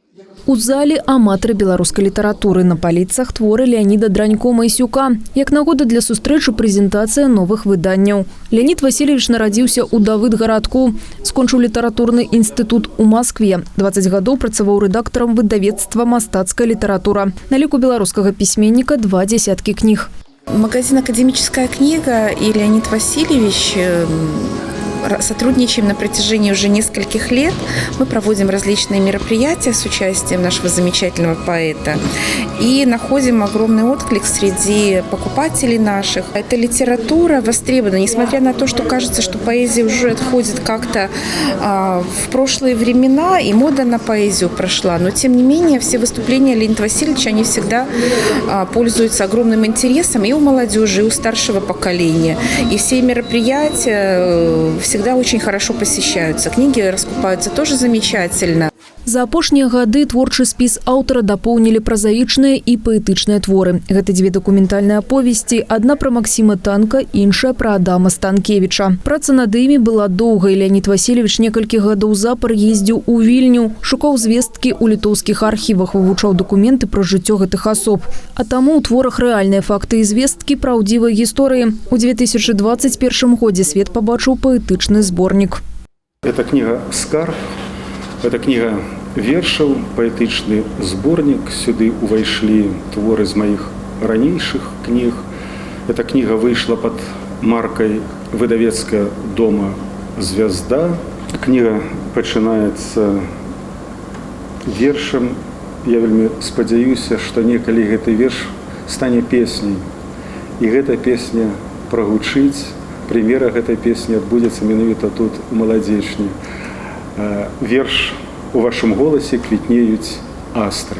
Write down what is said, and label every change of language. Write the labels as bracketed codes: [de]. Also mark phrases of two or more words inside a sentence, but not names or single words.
[be] У залі аматары беларускай літаратуры, на паліцах творы Леаніда Дранько-Майсюка. Як нагода для сустрэчы прэзентацыя новых выданняў. Леонид Васильевич нарадзіўся ў Давыдгарадку. Скончыў літаратурны інстытут у Москве. 20 гадоў працаваў рэдактарам выдавецтва «Мастацкая літаратура». На ліку беларускага пісьменніка 2 десяткі кніг. [ru] Магазин «Академическая книга» и Леонид Васильевич сотрудничаем на протяжении уже нескольких лет. Мы проводим различные мероприятия с участием нашего замечательного поэта и находим огромный отклик среди покупателей наших. Эта литература востребована, несмотря на то, что кажется, что поэзия уже отходит как-то в прошлые времена и мода на поэзию прошла. Но тем не менее все выступления Леонида Васильевича, они всегда пользуются огромным интересом и у молодежи, и у старшего поколения. И все мероприятия всегда очень хорошо посещаются. Книги раскупаются тоже замечательно. [be] За апошнія гады творчы спіс аўтара дапоўнілі празаічныя і паэтычныя творы. Гэта 2 дакументальныя аповесці, адна пра Максіма Танка, іншая пра Адама Станкевіча. Праца над імі была доўгай. Леонид Васильевич некалькі гадоў запар ездзіў у Вільню, шукаў звесткі ў літоўскіх архівах, вывучаў дакументы пра жыццё гэтых асоб. А таму ў творах рэальныя факты і звесткі праўдзівай гісторыі. У 2021 годзе свет пабачыў паэтычны зборнік. [ru] Это книга «Скарб». Это книга [be] вершаў, паэтычны зборнік. Сюды увайшлі творы з маіх ранейшых кніг. [ru] Эта книга [be] выйшла [ru] под маркой [be] выдавецкага дома «Звезда». Книга пачынаецца вершам. Я вельмі спадзяюся, што некалі гэты верш стане песняй. І гэта песня прагучыць. Прэм'ера гэтай песні адбудзецца менавіта тут у Маладзечні. Верш «У вашым голасе квітнеюць астры».